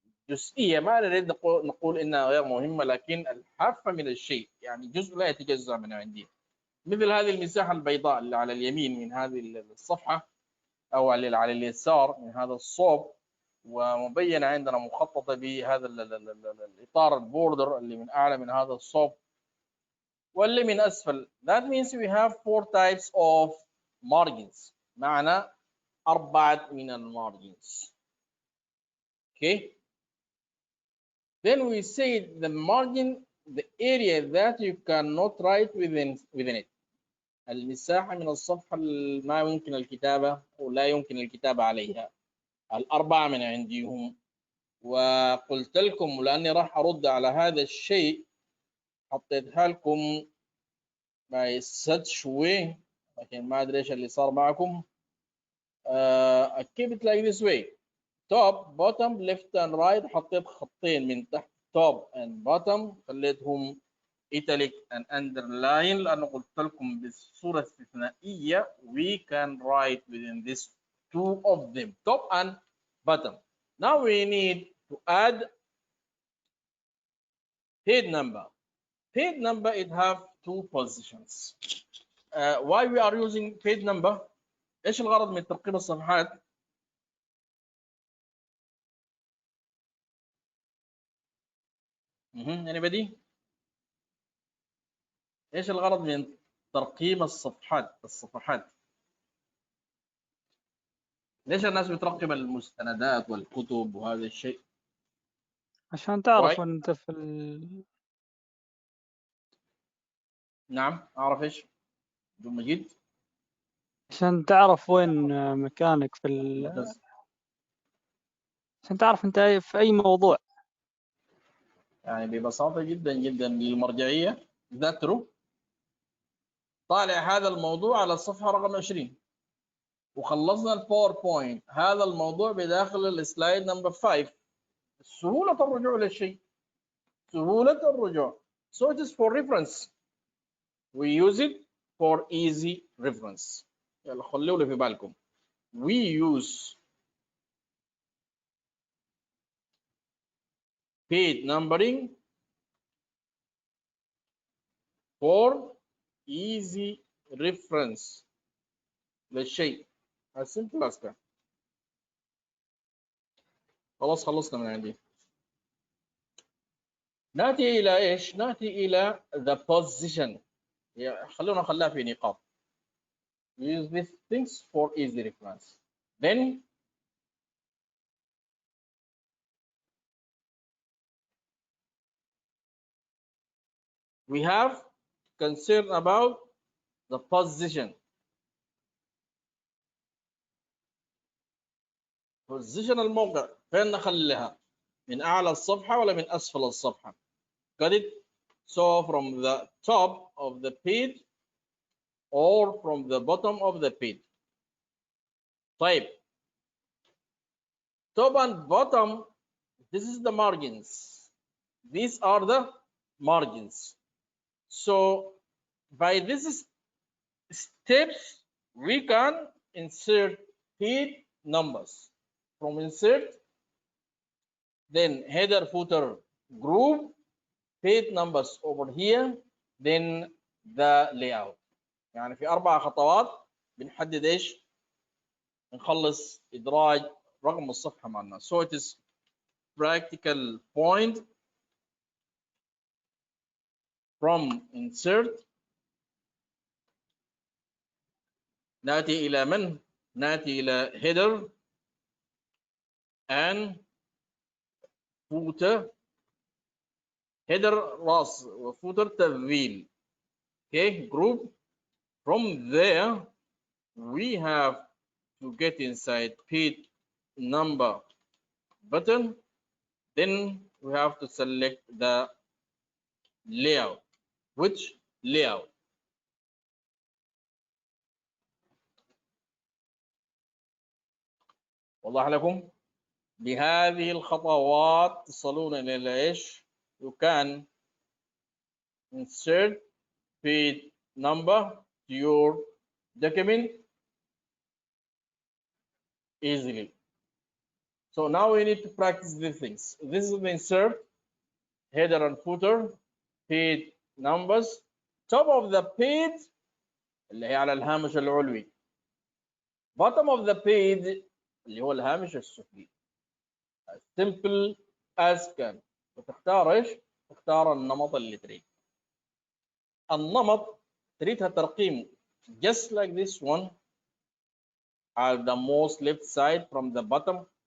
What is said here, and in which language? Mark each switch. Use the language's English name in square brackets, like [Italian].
[Arabic] الجزئية ما نريد نقول إنها غير مهمة، لكن الحافة من الشيء يعني جزء لا يتجزأ من عندي. مثل هذه المساحة البيضاء اللي على اليمين من هذه الصفحة، أو على اليسار من هذا الصوب، ومبينة عندنا مخططة بهذا الإطار البوردر اللي من أعلى من هذا الصوب واللي من أسفل. [English] That means we have 4 types of margins. [Arabic] معنى 4 من المارجنز. [English] Okay. Then we say the margin, the area that you cannot write within it. [Arabic] المساحة من الصفحة ما يمكن الكتابة ولا يمكن الكتابة عليها. 4 من عندهم. وقلت لكم لأني راح أرد على هذا الشيء حطيتها لكم [English] by such way، [Arabic] لكن ما أدري إيش اللي صار معكم. [English] I keep it like this way. Top, bottom, left and right. [Arabic] حطيت خطين من تحت [English] top and bottom، [Arabic] خليتهم [English] italic and underline [Arabic] لأنه قلت لكم بصورة استثنائية [English] we can write within this 2 of them, top and bottom. Now we need to add page number. Page number, it have 2 positions. Why we are using page number? [Arabic] ايش الغرض من ترقيم الصفحات؟ [English] anybody؟ [Arabic] ايش الغرض من ترقيم الصفحات؟ ليش الناس بترقم المستندات والكتب وهذا الشيء؟ عشان تعرف [English] Why؟ [Arabic] انت في نعم اعرف ايش؟ عبد المجيد؟ عشان تعرف وين مكانك في عشان تعرف انت في اي موضوع. يعني ببساطة جدا جدا للمرجعية ذاكروا طالع هذا الموضوع على الصفحة رقم 20 وخلصنا الباوربوينت هذا الموضوع بداخل السلايد نمبر 5. سهولة الرجوع للشيء، سهولة الرجوع. [English] So it is for reference. We use it for easy reference. [Arabic] يلا خلوا لي في بالكم. [English] We use page numbering for easy reference [Arabic] للشيء. [English] As simple as that. [Arabic] خلاص خلصنا من عندي. ناتي إلى إيش؟ ناتي إلى [English] the position. [Arabic] خلونا نخليها في نقاط. [English] We use these things for easy reference. Then we have concern about the position. [Arabic] Position الموقع فين نخليها؟ من أعلى الصفحة ولا من أسفل الصفحة؟ [English] Got it? So from the top of the page or from the bottom of the page. [Arabic] طيب. [English] Top and bottom, this is the margins. These are the margins. So by these steps, we can insert page numbers. From insert, then header footer group, page numbers over here, then the layout. [Arabic] يعني في 4 خطوات بنحدد ايش؟ نخلص ادراج رقم الصفحه مع الناس. [English] So it is practical point from insert. [Arabic] ناتي الى من؟ ناتي الى [English] header and footer. [Arabic] header راس وفوتر تذييل. [English] Okay, group. From there we have to get inside page number button. Then we have to select the layout. Which layout? [Arabic] وضح لكم؟ بهذه الخطوات تصلون إلى إيش؟ [English] You can insert page number to your document easily. So now we need to practice these things. This is the insert, header and footer, page numbers. Top of the page [Arabic] اللي هي على الهامش العلوي. [English] Bottom of the page [Arabic] اللي هو الهامش السفلي. [English] As simple as can. [Arabic] وتختار ايش؟ تختار النمط اللي تريد. النمط تريدها ترقيم [English] just like this one at the most left side from the bottom.